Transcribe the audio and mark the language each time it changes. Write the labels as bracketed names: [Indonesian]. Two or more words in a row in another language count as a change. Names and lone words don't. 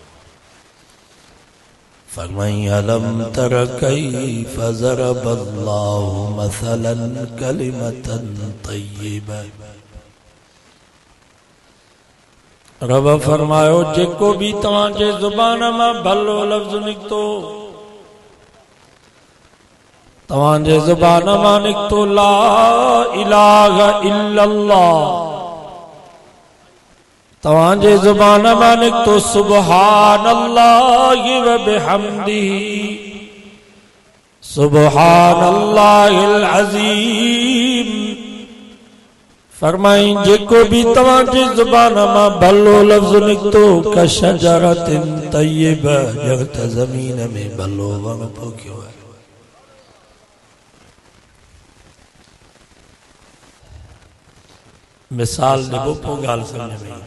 [Arabic] फरमाई ألم تر كيف ضرب الله مثلا كلمة طيبة. [Sindhi] रब फरमायो जेको भी तव्हांजे ज़ुबान मां भलो लफ्ज़ निकतो, तव्हांजे ज़ुबान मां निकतो [Arabic] لا إله إلا الله, [Sindhi] तव्हांजे ज़ुबान मां निकतो [Arabic] سبحان الله وبحمده سبحان الله العظيم. [Sindhi] फरमाई जेको भी तव्हांजे ज़ुबान मां भलो लफ्ज़ निकतो [Arabic] كشجرة طيبة, [Sindhi] जगत ज़मीन में भलो वण पोखियो है। मिसाल ॾिबो पोइ ॻाल्हि सम्झ में।